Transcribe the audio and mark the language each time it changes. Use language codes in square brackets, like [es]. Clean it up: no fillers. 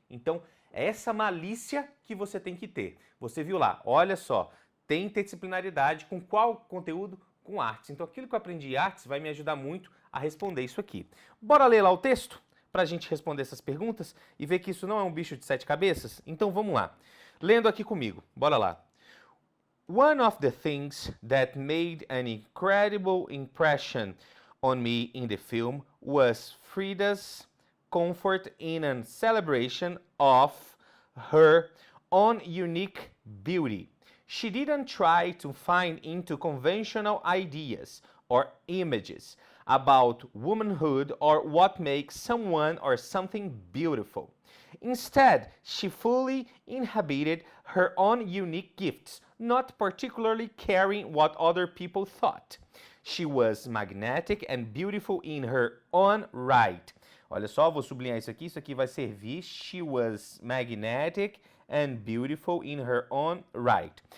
[pt] Então, é essa malícia que você tem que ter. Você viu lá, olha só, tem interdisciplinaridade com qual conteúdo? Com artes. Então, aquilo que eu aprendi em artes vai me ajudar muito a responder isso aqui. Bora ler lá o texto para a gente responder essas perguntas e ver que isso não é um bicho de 7 cabeças? Então, vamos lá. Lendo aqui comigo, bora lá. [en] One of the things that made an incredible impression on me in the film was Frida's comfort in a celebration of her own unique beauty. She didn't try to find into conventional ideas or images about womanhood or what makes someone or something beautiful. Instead, she fully inhabited her own unique gifts, not particularly caring what other people thought. She was magnetic and beautiful in her own right. [pt] Olha só, vou sublinhar isso aqui vai servir. [en] She was magnetic and beautiful in her own right.